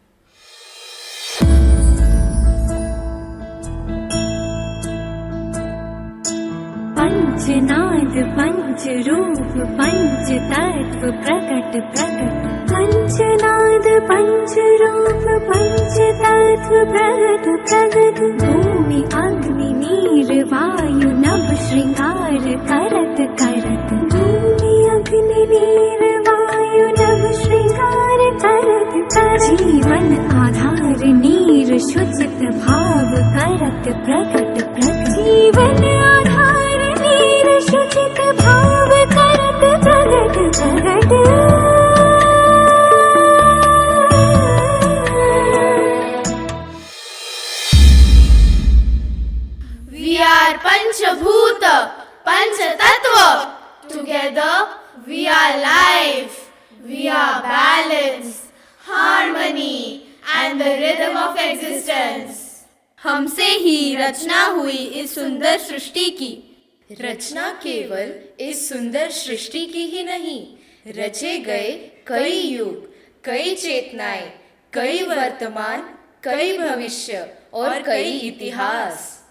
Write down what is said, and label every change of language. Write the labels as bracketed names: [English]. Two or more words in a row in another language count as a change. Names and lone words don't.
[Hindi] पंचनाद पंच रूप पंच तत्व प्रकट प्रकट. पंचनाद पंच रूप पंच तत्व प्रकट प्रकट. भूमि अग्नि नीर वायु नभ श्रृंगार करत करत. भूमि अग्नि नीर वायु नभ श्रृंगार करत करत. जीवन आधार नीर शुचित भाव करत प्रकट प्रकट. जीवन आधार शुचित भाव करत प्रगट प्रगट. [English] We are Panchabhuta, Panchatattva. Together we are life, we are balance, harmony and the rhythm of existence. [Hindi] हमसे ही रचना हुई इस सुंदर सृष्टि की. रचना केवल इस सुंदर सृष्टि की ही नहीं, रचे गए कई युग, कई चेतनाएं, कई वर्तमान, कई भविष्य और कई इतिहास.